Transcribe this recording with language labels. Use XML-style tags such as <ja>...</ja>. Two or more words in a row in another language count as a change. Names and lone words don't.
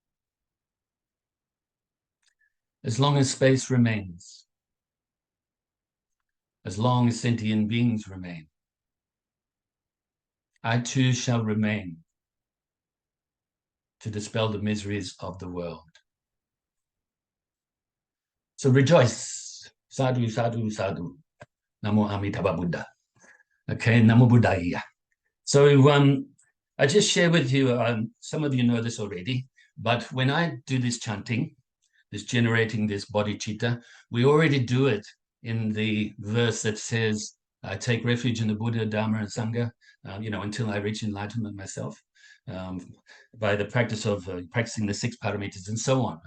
<en>As long as space remains, as long as sentient beings remain, I too shall remain to dispel the miseries of the world. So rejoice.</en> <pi>Sadhu, sadhu, sadhu. Namo Amitabha Buddha. Okay, Namo Buddhaya.</pi> <en>So I just share with you, some of you know this already, but when I do this chanting, this generating this bodhicitta, we already do it in the verse that says, I take refuge in the Buddha, Dharma, and Sangha, until I reach enlightenment myself, by the practice of practicing the 6 paramitas and so on.</en>